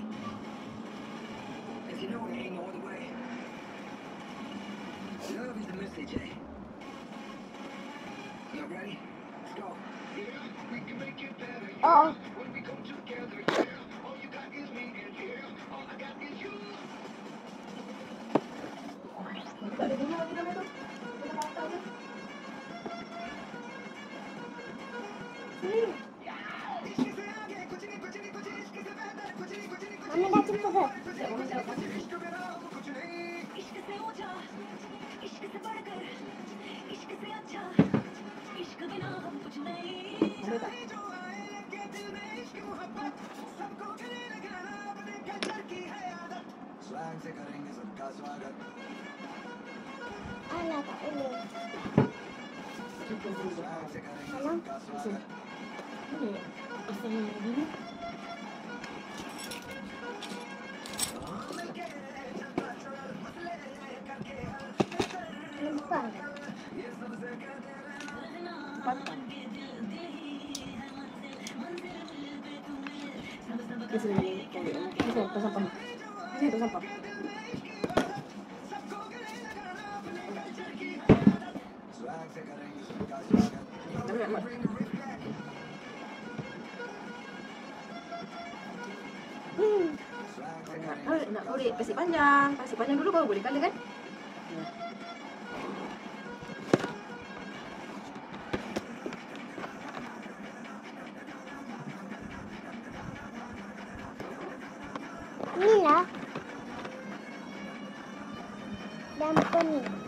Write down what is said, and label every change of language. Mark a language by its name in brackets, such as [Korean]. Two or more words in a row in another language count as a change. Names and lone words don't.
[English] Cause you know there ain't no other way. Love is the message, eh? You ready? Let's go. Yeah, we can make it better. Oh. When we come together, yeah. All you got is me, and yeah, all I got is you. [Malay] Tak ada guna lagi dalam tu. Kita patah je. Sini. Mami dah cuba ke? Ada tak? [Hindi] Swag से करेंगे सबका स्वागत. [Malay] Alah, tak boleh. [Hindi] Swag से करेंगे [Malay] Alah. [Hindi] सबका स्वागत. [Malay] Ini pasal gini. Lupa. Patah. Kita sini. Kita tong sampah. Sini tong sampah. [Hindi] Swag से करेंगे सबका स्वागत. [Malay] Mat. [Hindi] Swag से करेंगे. [Malay] Nak korek pasir panjang. Pasir panjang dulu baru boleh colour kan? Ni lah. Dan ni.